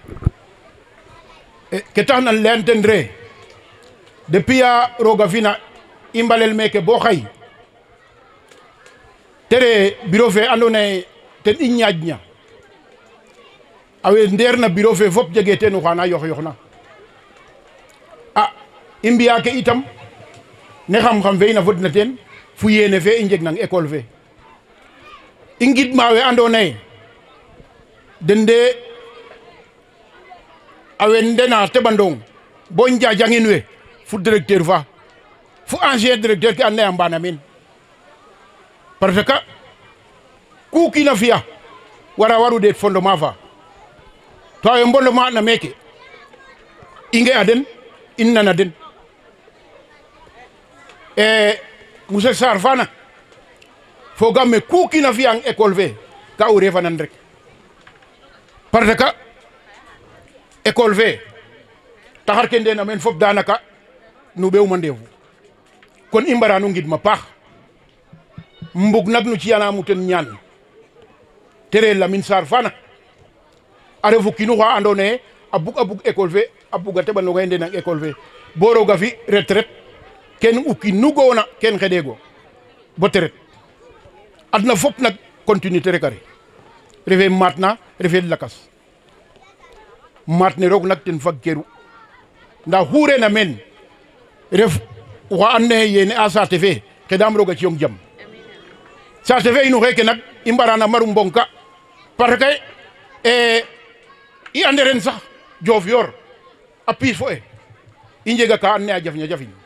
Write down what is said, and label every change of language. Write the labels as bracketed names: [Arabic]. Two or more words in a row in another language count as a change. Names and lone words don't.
[Serer] ke tax nan leyan ten re depuis a roga fina i mbalel meke bo xay tere bureau fe andona ye ten i ñaaj ña awe ndeer na bureau fe fop jege ten oxana yox yox na i mbiya ke itam ne xam-xam fe ina fodna ten fu yene fe i njeg nang école fe i ngidma we andona ye den de awen ndena teɓandong bo njajangin we fu directeur fa fu ancien directeur ke andona ye a mbana men [French] parce que [Serer] ku kina fiya waru det fondement fa to awe mbondement na meke i nge a den in nana den monsieur Sarr fana fogam me ku kina fiyang école fe ka o refanan rek [French] parce que [Serer] école fe taxar ke ndena men fop danaka nu ɓeuma ndefu kon i mbara nu ngidma paax mbug nak nu ciyanamu ten ñaan tere Lamine Sarr fana a refu kinu xa andona ye a bug école fe a buga teɓanoga ndena école fe bo roga fi retraite ken uki nu goona ken xeɗego bo teret adna fop nak continuité rek are refe matna refe lakas matne roog nak ten fag keru nda xurena men ref oxa and naye yene a saate fe xedam roga ciyong jam saate fe inu xeke nak i mbarana maru mbonka [French] parce que [Serer] i ande ren sax Diofior a piis fo e i njega ka and naye a jafña jafin